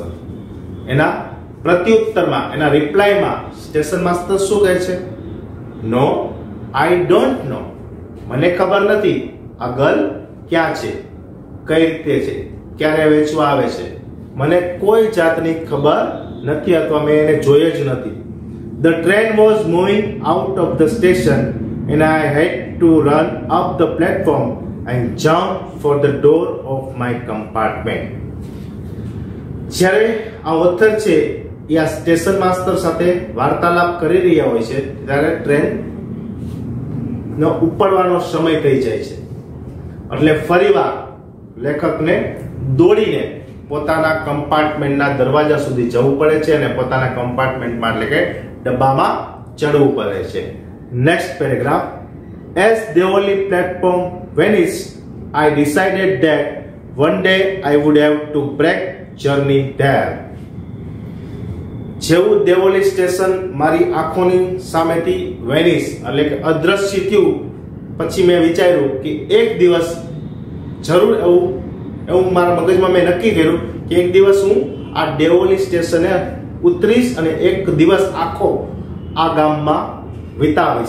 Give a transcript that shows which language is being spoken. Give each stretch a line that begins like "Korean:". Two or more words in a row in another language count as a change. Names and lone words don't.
Gujarati: એના પ્રત્યુત્તરમાં, એના રિપ્લાયમાં સ્ટેશન માસ્ટર શું કહે છે?
English: No, I don't know.
Gujarati: મને ખબર નથી આ ગર્લ ક્યાં છે, કઈ રીતે છે, ક્યારે વેચવા આવે છે. મને કોઈ જાતની ખબર નથી અથવા મેં એને જોઈ જ નથી.
English: The train was moving out of the station and I had to run up the platform and jump for the door of my compartment.
Gujarati: જ્યારે આ ઓથર છે એ આ સ્ટેશન માસ્ટર સાથે વાર્તાલાપ કરી રહ્યા હોય છે ત્યારે ટ્રેન નો ઉપડવાનો સમય થઈ જાય છે. એટલે ફરીવાર લેખકને દોડીને પોતાના કમ્પાર્ટમેન્ટના દરવાજા સુધી જવું પડે છે અને પોતાના કમ્પાર્ટમેન્ટમાં એટલે કે ડબ્બામાં ચડવું પડે છે.
English: next paragraph. As Deoli platform vanished, I decided that one day I would have to break journey there.
Gujarati: જેવું દેવોલી સ્ટેશન મારી આંખોની સામેથી વેનિશ એટલે કે અદ્રશ્ય થયું, પછી મેં વિચાર્યું કે એક દિવસ જરૂર એવું મારા મગજમાં મેં નક્કી કર્યું કે એક દિવસ હું આ દેવોલી સ્ટેશને ઉતરીશ અને એક દિવસ આખો આ ગામમાં વિતાવીશ.